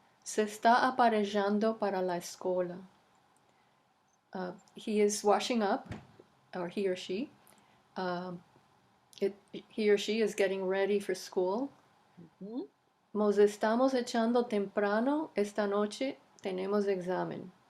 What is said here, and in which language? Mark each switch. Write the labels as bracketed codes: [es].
[lad] Se está aparejando para la escuela. [en] He is washing up, or he or she. He or she is getting ready for school. [lad] Nos estamos echando temprano. Esta noche tenemos examen.